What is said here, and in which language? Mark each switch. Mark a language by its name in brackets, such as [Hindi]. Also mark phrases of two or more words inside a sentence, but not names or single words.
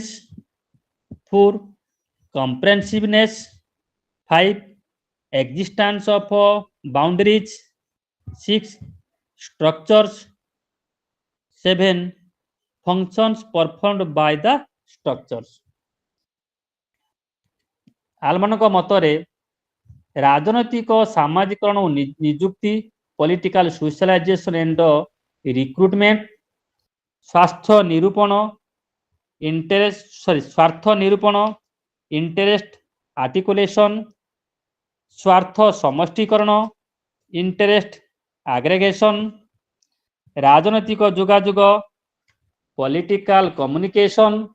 [English] 4, comprehensiveness. 5, existence of boundaries. 6, structures. 7, functions performed by the structures. [Odia] ଆଲମାନଙ୍କ ମତରେ ରାଜନୈତିକ ସାମାଜିକରଣ ଓ ନିଯୁକ୍ତି, [English] political socialization and recruitment, [Odia] ସ୍ୱାର୍ଥ ନିରୂପଣ, [English] interest articulation, [Odia] ସ୍ୱାର୍ଥ ସମଷ୍ଟିକରଣ, [English] interest aggregation, [Odia] ରାଜନୈତିକ ଯୋଗାଯୋଗ, [English] political communication,